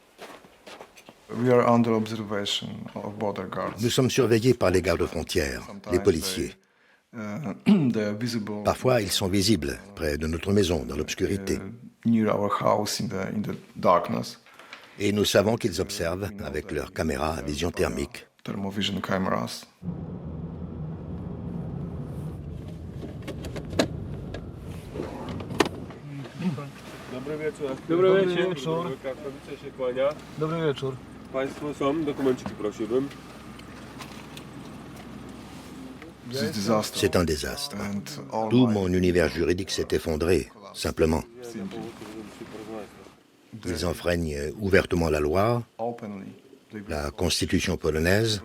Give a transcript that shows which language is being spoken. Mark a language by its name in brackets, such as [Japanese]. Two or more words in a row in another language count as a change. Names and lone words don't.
[French] Nous sommes surveillés par les gardes-frontières, les policiers. Parfois, ils sont visibles près de notre maison, dans l'obscurité. Et nous savons qu'ils observent avec leurs caméras à vision thermique. [Polish] Dobry wieczór. Dobry wieczór. Państwo są, dokumenciki prosiłbym. [French] C'est un désastre. Tout mon univers juridique s'est effondré, simplement. Ils enfreignent ouvertement la loi, la constitution polonaise.